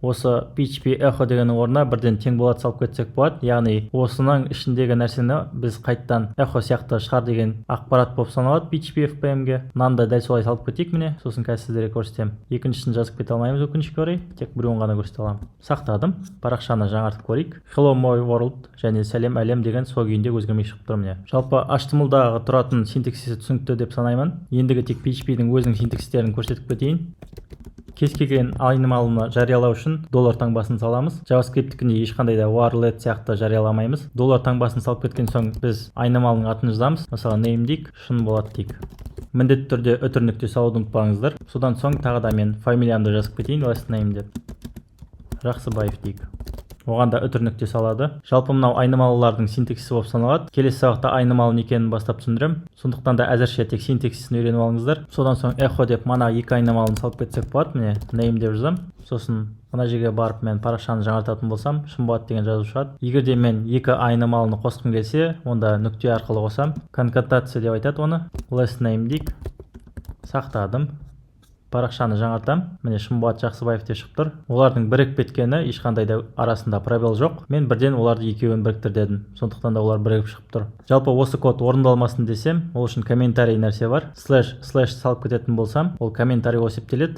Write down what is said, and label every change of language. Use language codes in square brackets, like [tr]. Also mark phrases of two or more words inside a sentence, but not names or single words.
[kk] Осы PHP echo дегеннің орнына бірден тең болады салып кетсек болады. Яғни осының ішіндегі нәрсені біз қайттан echo сияқты шығар деген ақпарат болып саналады PHP FPM-ге. Мынаны да дәл солай салып кетейік міне. Сосын қазір сіздерге көрсетемін. Екіншісін жазып кете алмаймыз өкінішке орай. Тек біреуін ғана көрсете аламын. Сақтадым. Парақшаны жаңартып көрейік. [en] Hello my world [kk] және сәлем әлем деген сол күйінде өзгермей шығып тұр міне. Жалпы HTML-дағы тұратын синтаксисі түсінікті деп санаймын. Ендігі тек PHP-дің өзінің синтаксистерін көрсетіп кетейін. Кез келген айнымалыны жариялау үшін доллар таңбасын саламыз. JavaScript-тікінде ешқандай да [en] var let [kk] сияқты жарияламаймыз. Доллар таңбасын салып кеткен соң біз айнымалының атын жазамыз. Мысалы name дейік, шын болады дейік. Міндетті түрде өтір нүкте салуды ұмытпаңыздар. Содан соң тағы да мен фамилиямды жазып кетейін, [en] last name деп. [kk] Жақсыбаев дейік. Оған да өтір нүкте салады. Жалпы мынау айнымалылардың синтаксисі болып саналады. Келесі сабақта айнымалы екенін бастап түсіндірем. Сондықтан да әзірше тек синтаксисін үйреніп алыңыздар. Содан соң echo деп мана екі айнымалыны салып кетсек болады. Міне name деп жазам. Сосын мына жерге барып мен парақшаны жаңартатын болсам, шын болады деген жазу шығады. Егер де мен екі айнымалыны қосқым келсе, онда нүкте арқылы қосам. Конкатация деп айтады оны. [en] Last name [kk] дейік. Сақтадым. парақшаны жаңартам. Міне Шымболат Жақсыбаев деп шығып тұр. Олардың бірігіп кеткені ешқандай да арасында пробел жоқ. Мен бірден оларды екеуін біріктір дедім. Сондықтан да олар бірігіп шығып тұр. Жалпы осы код орындалмасын десем, ол үшін комментарий нәрсе бар. Слэш салып кететін болсам, ол комментарий есептеледі.